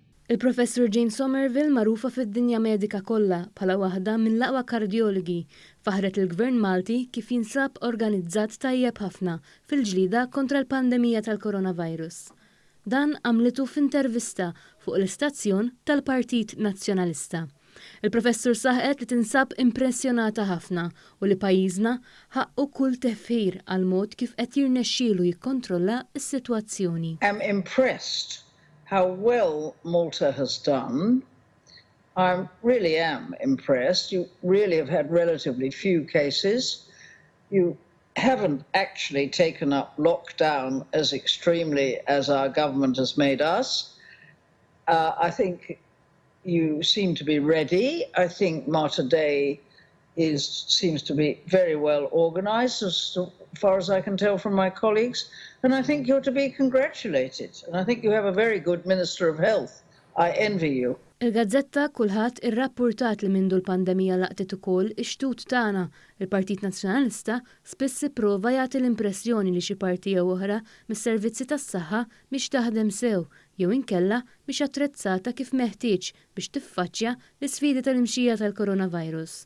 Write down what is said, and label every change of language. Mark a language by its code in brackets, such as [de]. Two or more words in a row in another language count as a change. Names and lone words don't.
[mt] Il-Professur Jane Somerville magħrufa fid-dinja medika kollha bħala waħda mill-aqwa kardjologi faħret il-Gvern Malti kif jinsab organizzat tajjeb ħafna fil-ġlieda kontra l-pandemija tal-Coronavirus. Dan għamlitu f'intervista fuq l-istazzjon tal-Partit Nazzjonalista. Il-professur saħqet li tinsab impressjonata ħafna u li pajjiżna ħaqqu kull tefħir għall-mod kif qed jirnexxielu jikkontrolla s-sitwazzjoni. [en] I'm impressed how well Malta has done. I really am impressed. You really have had relatively few cases. You haven't actually taken up lockdown as extremely as our government has made us. I think you seem to be ready. I think Marta Day seems to be very well organised, as far as I can tell from my colleagues, and I think you're to be congratulated. And I think you have a very good Minister of Health. I envy you. [mt] Il-gazzetta kulħadd irrappurtat li mindu l-pandemija laqtet ukoll ix-xtut tagħna. Il-Partit Nazzjonalista spiss ipprova jagħti l-impressjoni li xi partija oħra mis-servizzi tas-saħħa mhix taħdem sew jew inkella mhix attrezzata kif meħtieġ biex tiffaċċja l-isfidi tal-imxija tal-Coronavirus.